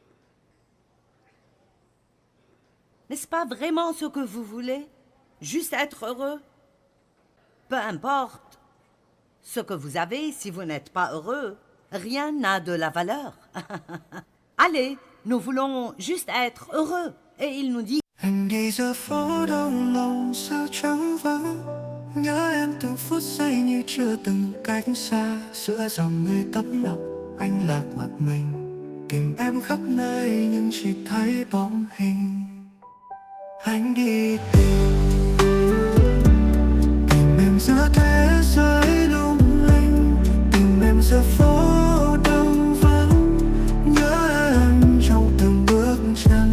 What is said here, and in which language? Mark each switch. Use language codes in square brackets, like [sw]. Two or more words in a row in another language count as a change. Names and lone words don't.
[fr] N'est-ce pas vraiment ce que vous voulez? Juste être heureux? Peu importe ce que vous avez, si vous n'êtes pas heureux, rien n'a de la valeur. Allez, nous voulons juste être heureux. Et il nous dit... [vi] Anh đi giữa phố đông lòng sao trắng vắng, nhớ em từng phút giây như chưa từng cách xa. Giữa dòng người tấp nập anh lạc mặt mình, tìm em khắp nơi nhưng chỉ thấy bóng hình. Anh đi tìm em giữa thế giới lung linh, tìm em giữa phố đông vắng, nhớ em trong từng bước chân.